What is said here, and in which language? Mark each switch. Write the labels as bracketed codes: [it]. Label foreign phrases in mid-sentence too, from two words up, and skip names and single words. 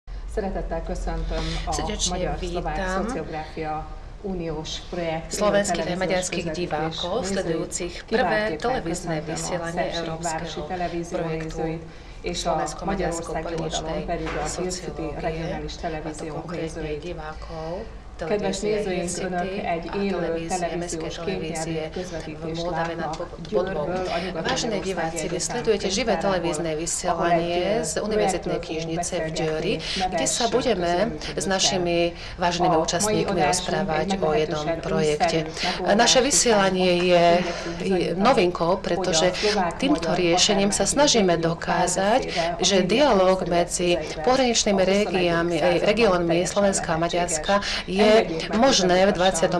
[hu] Szeretettel köszöntöm a Magyar-Szlovák Sociográfia uniós projekt [sk] slovenských aj maďarských divákov, sledujúcich prvé televízne vysielanie európskeho projektu slovensko-maďarskej političnej sociológie, a to konkrétne divákov [hu] Kedves nézőink, Önök egy élő televíziós kényelmű közvetítést látnak Győrből, a [sk] Vážení diváci, vy sledujete živé televízne vysielanie z Univerzitnej knižnice v Győri, kde sa budeme s našimi váženými účastníkmi rozprávať o jednom projekte. Naše vysielanie je novinkou, pretože týmto riešením sa snažíme dokázať, že dialóg medzi pohraničnými regiónmi Slovenska a Maďarska je možné v 21.